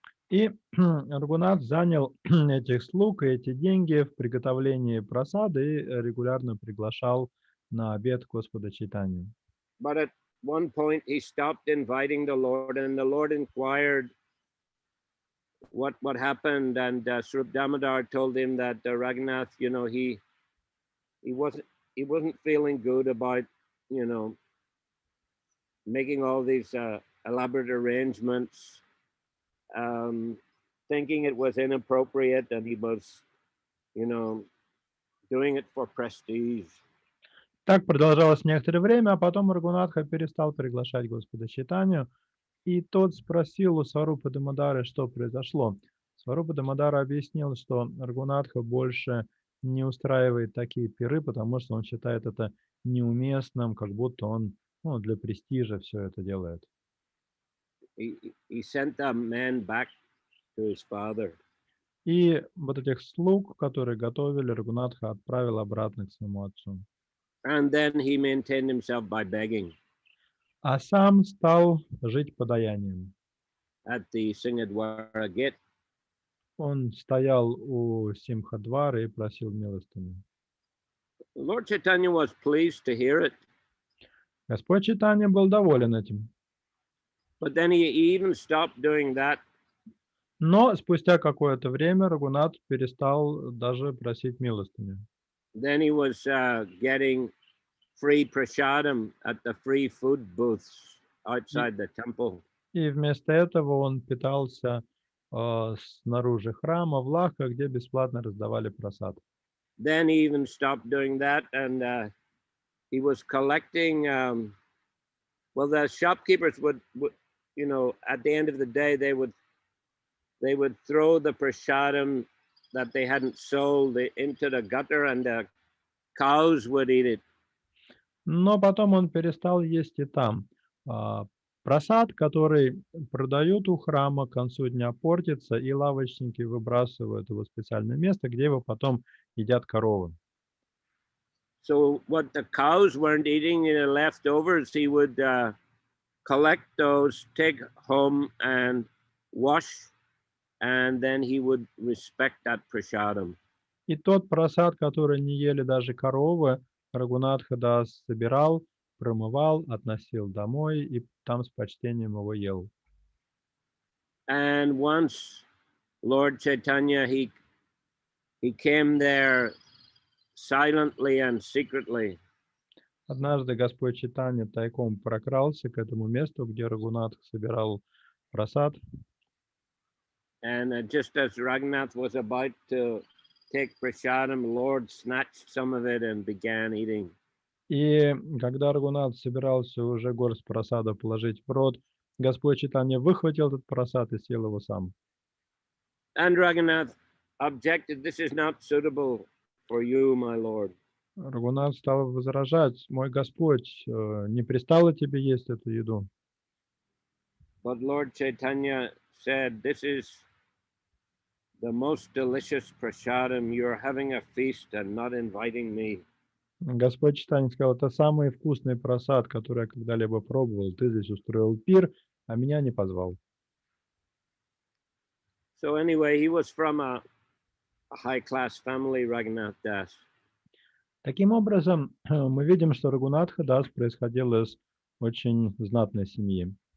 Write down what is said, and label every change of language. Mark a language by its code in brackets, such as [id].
[ru] И Рагунат занял этих слуг и эти деньги в приготовлении прасады и регулярно приглашал на обед Господа Чайтанью. [en] But at one point he stopped inviting the Lord, and the Lord inquired what happened, and Swarup Damodar told him that Raghunath, you know, he wasn't feeling good about, you know, making all these elaborate arrangements, thinking it was inappropriate, and he was, you know, doing it for prestige. [ru] Так продолжалось некоторое время, а потом Рагунатха перестал приглашать Господа Чайтанью, и тот спросил у Сварупы Дамодары, что произошло. Сварупа Дамодара объяснил, что Рагунатха больше не устраивает такие пиры, потому что он считает это неуместным, как будто он для престижа все это делает. [en] He sent a man back to his father. [ru] И вот этих слуг, которые готовили, Рагунатха отправил обратно к своему отцу. [en] And then he maintained himself by begging [ru] А сам стал жить подаянием. [en] at the Singadwara gate. [ru] Он стоял у Симхадвара и просил милостыню. [en] Lord Chaitanya was pleased to hear it, [ru] Господь Чайтанья был доволен этим. [en] but then he even stopped doing that. [ru] Но спустя какое-то время Рагунат перестал даже просить милостыню. [en] Then he was getting free prasadam at the free food booths outside the temple. [ru] И вместо этого он питался снаружи храма в лавках, где бесплатно раздавали прасад. [en] Then he even stopped doing that, and he was collecting. Well, the shopkeepers would, you know, at the end of the day, they would throw the prasadam that they hadn't sold into the gutter, and the cows would eat it. [ru] Но потом он перестал есть и там. Прасад, который продают у храма, к концу дня портится, и лавочники выбрасывают его в специальное место, где его потом едят коровы. [en] So what the cows weren't eating, you know, leftovers, he would collect those, take home and wash, and then he would respect that prasadam. [ru] И тот прасад, который не ели даже коровы, Рагунатха Дас собирал, промывал, относил домой и там с почтением его ел. [en] And once Lord Chaitanya, he came there silently and secretly. [ru] Однажды Господь Чайтанья тайком прокрался к этому месту, где Рагунатх собирал прасад. [en] And just as Raghunath was about to take prasadam, Lord snatched some of it and began eating. [ru] И когда Рагунат собирался уже горсть прасада положить в рот, Господь Чайтанья выхватил этот прасад и съел его сам. [en] And Raghunath objected, "This is not suitable for you, my Lord." [ru] Рагунат стал возражать: «Мой Господь, не пристало тебе есть эту еду». [en] But Lord Chaitanya said, this is the most delicious prasadam. You're having a feast and not inviting me. [ru] Господь Чайтанья сказал: «Это самый вкусный просад, который я когда-либо пробовал. Ты здесь устроил пир, а меня не позвал». [en] So anyway, he was from a high-class family, Raghunath Das. [ru] Таким образом, мы видим, что Рагунатха Дас происходил из очень знатной семьи.